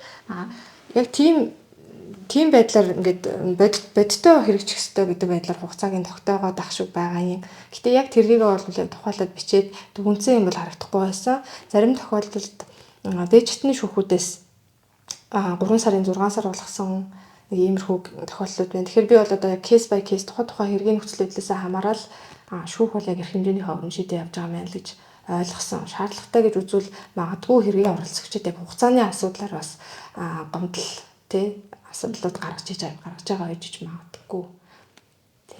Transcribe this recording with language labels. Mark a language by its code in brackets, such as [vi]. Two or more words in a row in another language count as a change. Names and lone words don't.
[mn] Яг тийм байдлаар ингээд бодиттой хэрэгжих ёстой гэдэг байдлаар хугацааг нь тогтоогоод ах шиг байгаа юм. Гэтэ яг тэргийг бол тухайлаад бичээд дүгнсэн юм бол харагдахгүй байсан. Зарим тохиолдолд дээжтний шүүхүүдээс 3 сарын 6 сар болгосон нэг иймэрхүү тохиолдлууд байна. Тэгэхээр би бол одоо яг [en] case by case [mn] тухайн хэргийн нөхцөл байдлаас хамаарал шүүх бол яг эрх хэмжээний ховрон шийдэж явж байгаа мэн л гэж ойлгосон. Шаардлагатай гэж үзвэл магадгүй хэргийн оролцогчид яг хугацааны асуудлаар бас гомдол тий асуудлууд гаргаж байгаа гэж магадгүй. Тий.